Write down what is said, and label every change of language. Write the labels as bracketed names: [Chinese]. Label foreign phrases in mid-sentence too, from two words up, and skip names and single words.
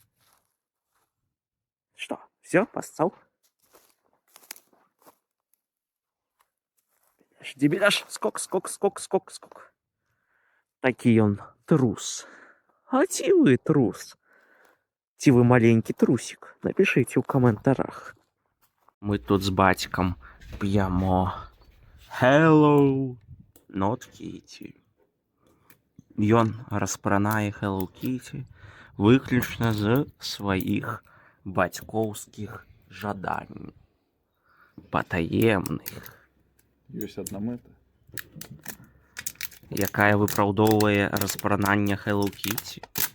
[Belarusian] Што, всё, пасцаў? Дзе беляш? Скок, скок, скок, скок, скок. Такі ён трус. А ці вы трус? Ці вы маленькі трусік? Напішыце ў каментарах. Мы тут з бацькам п'ямо. [English] Hello, not Kitty. [Belarusian] Ён распранае Hello Kitty выключна з сваіх бацькоўскіх жаданняў. Патаемных. Ёсць адна мэта. Якая выпраўдоўвае распрананне Hello Kitty.